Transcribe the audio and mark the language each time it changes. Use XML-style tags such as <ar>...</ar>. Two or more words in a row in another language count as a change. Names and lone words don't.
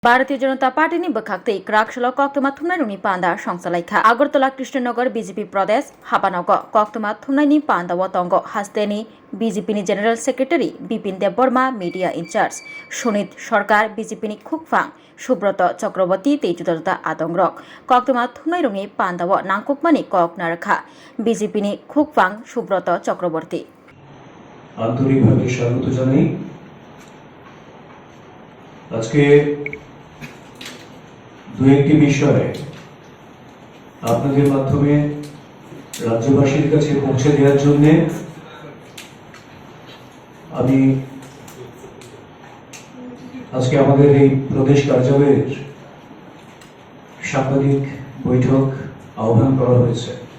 <brx>भारतीय जनता पार्टी बखाक्तै क्राकशल कक्तमा थुमनायनि पान्दा संसालाइखा आगरतला कृष्णनगर बीजेपी प्रदेश हापानग कक्तमा थुमनायनि पान्दा वतंग हास्तेनि बीजेपी जेनेरल सेक्रेटारि बिपिन देव बर्मा मीडिया इनचार्ज सुनीत सरकार बीजेपी खुकफां सुब्रत चक्रवर्ती तेजुदता आदंग्रक कक्तमा थुमनायनि पान्दाव नांकुकमानि कक नारखा बीजेपी खुकफां सुब्रत चक्रवर्ती</brx> <bn>আন্তরিকভাবে স্বাগত জানাই। আজকে দু একটি বিষয় আপনাদের মাধ্যমে রাজ্যবাসীর কাছে পৌঁছে দেওয়ার জন্য আমি আজকে আমাদের এই প্রদেশ কার্যালয়ের সাংবাদিক বৈঠক আহ্বান করা হয়েছে।</bn>